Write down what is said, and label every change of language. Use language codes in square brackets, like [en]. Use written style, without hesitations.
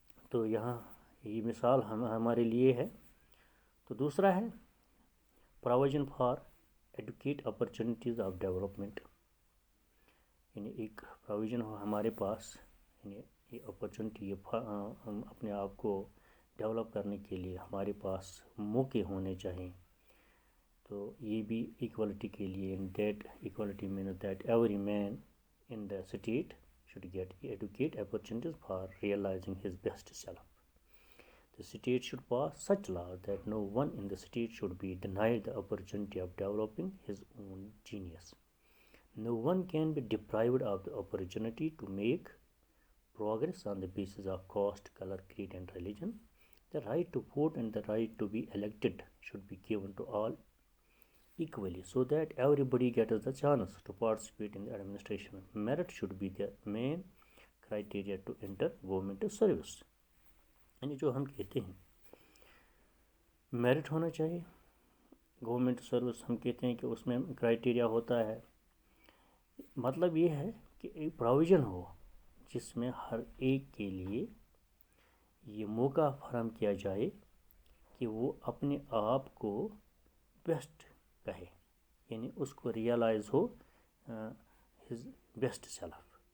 [ur] تو یہاں یہ مثال ہمارے لیے ہے. تو دوسرا ہے [en] provision for advocate opportunities of development, [ur] یعنی ایک پروویژن ہو ہمارے پاس، یعنی یہ اپرچونیٹی، ہم اپنے آپ کو ڈیولپ کرنے کے لیے ہمارے پاس موقع ہونے چاہئیں. تو یہ بھی ایکوالٹی کے لیے، [en] That equality means that every man in the state should get adequate opportunities for realizing his best self. The state should pass such laws that no one in the state should be denied the opportunity of developing his own genius. No one can be deprived of the opportunity to make progress on the basis of caste, color, creed, and religion. The right to vote and the right to be elected should be given to all equally, so that everybody gets the chance to participate in the administration. Merit should be the main criteria to enter government service. [ur] یعنی جو ہم کہتے ہیں merit ہونا چاہیے government service, ہم کہتے ہیں کہ اس میں کرائٹیریا ہوتا ہے. مطلب یہ ہے کہ ایک پروویژن ہو جس میں ہر ایک کے لیے یہ موقع فراہم کیا جائے کہ وہ اپنے آپ کو بیسٹ کہے، یعنی اس کو ریئلائز ہو [en] His best self.